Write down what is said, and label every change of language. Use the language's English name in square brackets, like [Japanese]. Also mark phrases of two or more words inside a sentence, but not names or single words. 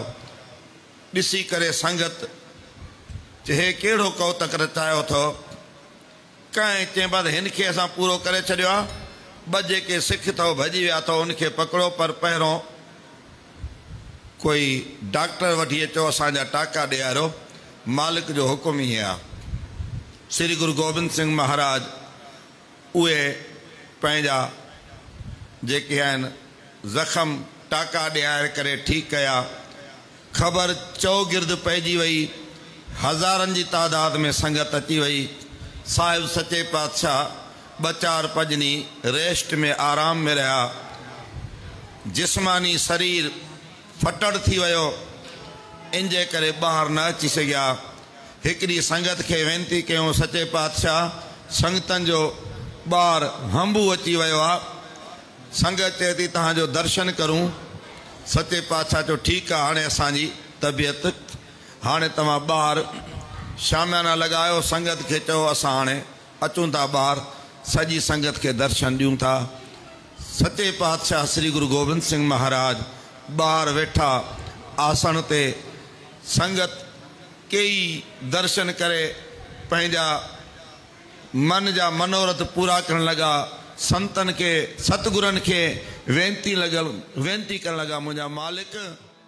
[Sindhi] ॾिसी करे संगत हे कहिड़ो कौतक रचायो अथव। कंहिं चई बसि हिनखे असां पूरो करे छॾियो आहे, ॿ जेके सिख अथव भॼी विया अथव उनखे पकड़ो, पर पहिरों कोई डॉक्टर वठी अचो, असांजा टाका ॾियारो। मालिक जो हुकुम ई आहे। श्री गुरु गोबिंद सिंह महाराज उहे पंहिंजा जेके आहिनि ज़ख़म टाका ॾियारे करे ठीकु कया। ख़बर चौगिर्द पइजी वई, हज़ारनि जी तादाद में संगत अची वई। साहिब सचे पातशाह 2-4 पजनी रेस्ट में आराम में रहा। जिस्मानी शरीर फटड़ थी वियो, इंजे करे ॿाहिरि न अची सघिया। हिकिड़ी संगत खे वेनती कयूं, सचे पातशाह संगतनि जो ॿार हंबू अची वियो आहे, संगत चए थी तव्हांजो दर्शन करूं। सचे पातशाह चयो ठीकु आहे, हाणे असांजी तबियत, हाणे तव्हां ॿाहिरि शामियाना लगायो, संगत खे चयो असां हाणे अचूं था ॿाहिरि, सॼी संगत खे दर्शन ॾियूं था। सचे पातशाह श्री गुरु गोबिंद सिंह महाराज ॿाहिरि वेठा आसन ते, संगत कई दर्शन करे पंहिंजा मन जा मनोरथ पूरा करण लगा। संतन के सतगुरन के वेनती करण लगा, मुंहिंजा मालिक